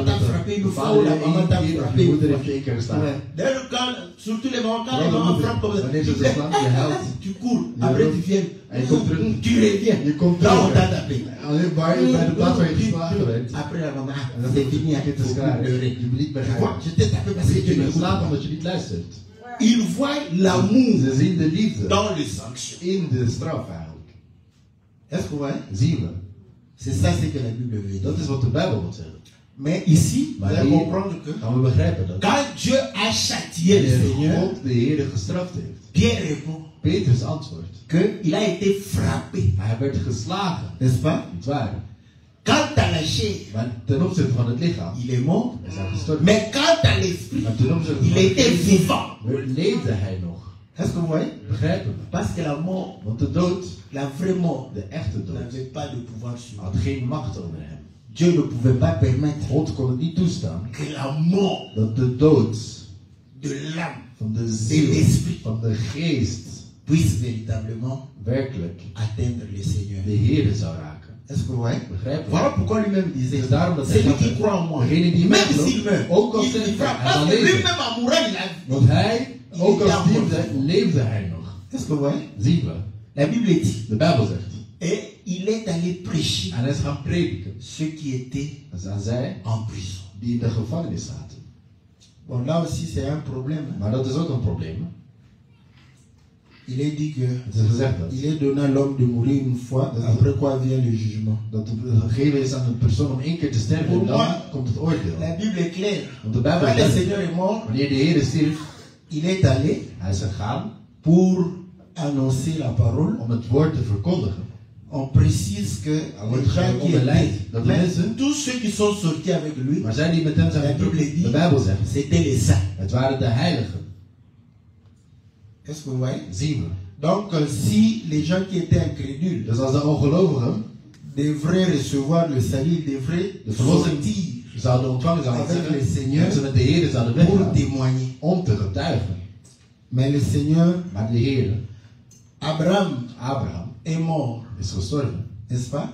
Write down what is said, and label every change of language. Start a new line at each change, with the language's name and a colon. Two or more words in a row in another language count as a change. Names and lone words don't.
French: papa t'a frappé une fois ou la maman t'a
Dutch: één keer, of je
French: frappé.
Dutch: moeder heeft je één keer geslagen.
French: Ouais. D'ailleurs, surtout les mamans, quand
Dutch: Vooral
French: les
Dutch: de
French: mamans
Dutch: moeder.
French: frappent comme ça,
Dutch: Wanneer ze te slaan, je huilt.
French: tu cours,
Dutch: Je
French: après
Dutch: loopt.
French: tu viens,
Dutch: En je komt terug.
French: tu reviens.
Dutch: Je komt
French: Là, on
Dutch: terug.
French: t'a tapé.
Dutch: Alleen bij de plaats waar je geslagen werd.
French: Après la maman,
Dutch: En dan
French: c'est fini,
Dutch: het is
French: il faut
Dutch: klaar.
French: plus pleurer.
Dutch: Je moet niet meer
French: Tu vois,
Dutch: gaan.
French: je t'ai tapé parce que
Dutch: Je
French: tu
Dutch: bent
French: me
Dutch: geslagen slaat. omdat je niet luistert.
French: Ils voient l'amour
Dutch: Ze zien de liefde
French: dans les sanctions.
Dutch: in de straf eigenlijk.
French: Est-ce que vous voyez?
Dutch: Zien we.
French: C'est ça ce que la Bible veut dire.
Dutch: Dat is wat de Bijbel wil zeggen.
French: Mais ici, vous
Dutch: Maar
French: allez
Dutch: hier
French: comprendre que
Dutch: gaan we begrijpen dat.
French: quand Dieu a châtié le
Dutch: Wanneer
French: Seigneur,
Dutch: God de Heer gestraft heeft.
French: Pierre répond
Dutch: Petrus antwoordt.
French: qu'il a été frappé.
Dutch: Hij werd geslagen.
French: N'est-ce pas?
Dutch: Niet waar.
French: Quant à la chair,
Dutch: Maar ten opzichte van het lichaam
French: il est mort.
Dutch: is hij gestorven.
French: Mais quant à l'esprit,
Dutch: Maar ten opzichte
French: il
Dutch: van het
French: était
Dutch: geest
French: vivant.
Dutch: leefde hij nog.
French: Est-ce que vous voyez?
Dutch: Begrijpen we.
French: Parce que la mort,
Dutch: Want de dood,
French: la vraie mort,
Dutch: de echte dood,
French: n'avait pas de pouvoir sur lui.
Dutch: had geen macht over hem.
French: Dieu ne pouvait pas permettre
Dutch: God kon het niet toestaan
French: que la mort
Dutch: dat de dood
French: de l'âme
Dutch: van de
French: et
Dutch: ziel,
French: l'esprit
Dutch: van de geest,
French: puisse véritablement
Dutch: werkelijk
French: atteindre le Seigneur.
Dutch: de Heer zou raken.
French: Est-ce que vous voyez?
Dutch: Begrijpen we?
French: Voilà pourquoi lui-même disait,
Dutch: Dus daarom dat hij
French: celui
Dutch: zegt,
French: qui croit en moi,
Dutch: degene die in mij
French: même
Dutch: gelooft,
French: s'il meurt,
Dutch: ook al
French: il
Dutch: sterft
French: vivra.
Dutch: hij, hij
French: Parce
Dutch: zal
French: que
Dutch: leven.
French: lui-même en mourant, il a
Dutch: Want hij, ook als diefde, leefde hij nog.
French: Est-ce que vous voyez?
Dutch: Zien we.
French: La Bible dit,
Dutch: De Bijbel zegt.
French: et il est allé prêcher
Dutch: En hij is gaan prediken.
French: ceux qui étaient
Dutch: Dat zijn zij
French: en prison.
Dutch: die in de gevangenis zaten.
French: Bon, là aussi, c'est un problème. Hein.
Dutch: Maar dat is ook een probleem. Hè?
French: Il est dit que
Dutch: Het is gezegd dat.
French: il est donné à l'homme de mourir une fois, après quoi vient le jugement.
Dutch: Dat het gegeven is aan een persoon om één keer te sterven en dan komt het oordeel.
French: La Bible est claire.
Dutch: Want de Bijbel
French: Quand le
Dutch: zegt,
French: Seigneur est mort,
Dutch: wanneer de Heer stierf,
French: il est allé
Dutch: hij is gegaan
French: pour annoncer la parole.
Dutch: om het woord te verkondigen.
French: On précise que les gens qui étaient, même tous ceux qui sont sortis avec lui,
Dutch: Maar zij die met hem zijn
French: la Bible
Dutch: vertrokken,
French: dit,
Dutch: de Bijbel zegt,
French: c'était les saints.
Dutch: het waren de heiligen.
French: Est-ce que vous voyez?
Dutch: Zien we.
French: Donc, si les gens qui étaient incrédules
Dutch: Dus als de ongelovigen
French: devraient recevoir le salut, ils devraient
Dutch: de verlossing
French: sortir
Dutch: zouden ontvangen, zouden
French: avec le
Dutch: zeggen,
French: Seigneur
Dutch: dat ze met de Heer zouden
French: pour
Dutch: weggaan
French: témoigner.
Dutch: om te getuigen.
French: Mais le Seigneur,
Dutch: Maar de Heer,
French: Abraham,
Dutch: Abraham,
French: est mort,
Dutch: is gestorven.
French: n'est-ce pas?